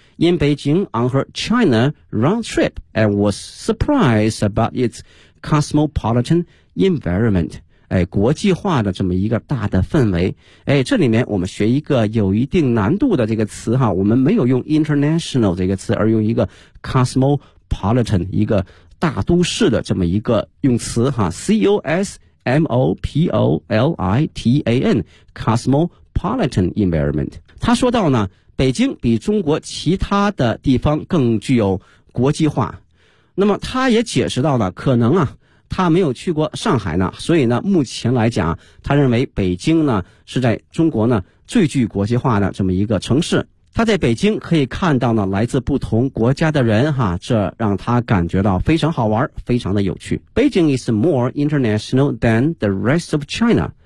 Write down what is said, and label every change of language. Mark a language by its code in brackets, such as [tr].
[en] In Beijing on her China round trip and was surprised about its cosmopolitan environment。 [zh] 哎，国际化的这么一个大的氛围。哎，这里面我们学一个有一定难度的这个词哈，我们没有用 international 这个词，而用一个 cosmopolitan， 一个大都市的这么一个用词哈， cosmopolitan， [en] cosmopolitan environment。 [zh] 他说到呢，北京比中国其他的地方更具有国际化。那么他也解释到了，可能啊他没有去过上海呢，所以呢目前来讲他认为北京呢是在中国呢最具国际化的这么一个城市。他在北京可以看到呢来自不同国家的人哈，这让他感觉到非常好玩，非常的有趣。 [en] Beijing is more international than the rest of China.